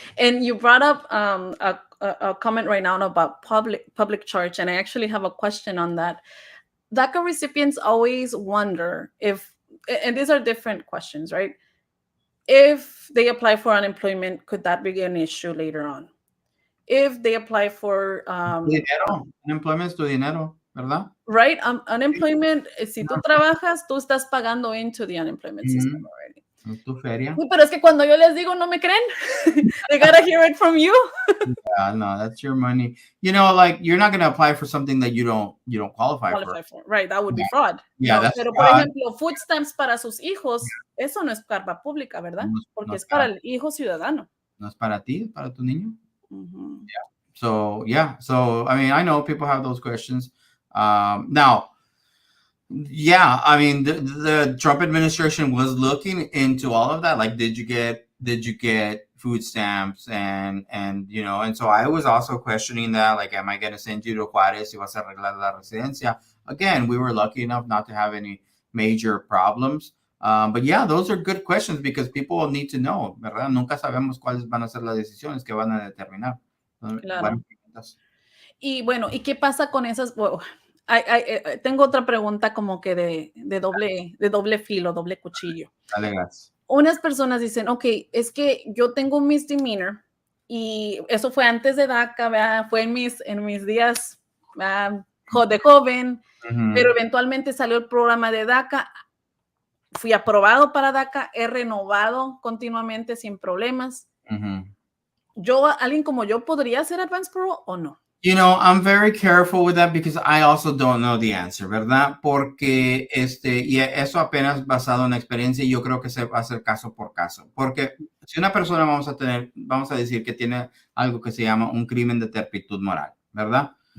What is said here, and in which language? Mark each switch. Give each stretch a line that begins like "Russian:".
English: And you brought up a comment right now about public charge, and I actually have a question on that. DACA recipients always wonder if, and these are different questions, right? If they apply for unemployment, could that be an issue later on? If they apply for
Spanish: Dinero, unemployment es tu dinero, ¿verdad? right, unemployment, si tú trabajas, tú estás pagando
English: into the unemployment system already.
Spanish: Es tu feria. Pero es que cuando yo les digo, no me creen.
English: They gotta hear it from you. Yeah, no, that's your money. You know, like, you're not going to apply for something that you don't qualify for. Right, that would be fraud. Yeah, no, that's
Spanish: pero,
English: fraud.
Spanish: por ejemplo, food stamps para sus hijos, eso no es carga pública, ¿verdad? Porque es para el hijo ciudadano. No es para ti, es para tu niño.
English: Yeah. So, I mean, I know people have those questions. Now, yeah, I mean, the Trump administration was looking into all of that. Like, did you get food stamps? And so I was also questioning that. Like, am I going to send you to Juárez
Spanish: y vas a arreglar la residencia?
English: Again, we were lucky enough not to have any major problems. But yeah, those are good questions because people will need to know,
Spanish: ¿verdad? Nunca sabemos cuáles van a ser las decisiones que van a determinar. Claro. Y bueno, ¿y qué pasa con esas? Bueno, tengo otra pregunta como que de doble filo, doble cuchillo. Dale, gracias. Unas personas dicen, ok, es que yo tengo un misdemeanor y eso fue antes de DACA, ¿verdad? Fue en mis días de joven, pero eventualmente salió el programa de DACA, fui aprobado para DACA, he renovado continuamente sin problemas. ¿Alguien como yo podría hacer Advance Parole o no?
English: You know, I'm very careful with that because I also don't know the answer,
Spanish: ¿verdad? Porque y eso apenas basado en experiencia, yo creo que se va a hacer caso por caso. Porque si una persona vamos a decir que tiene algo que se llama un crimen de turpitud moral, ¿verdad?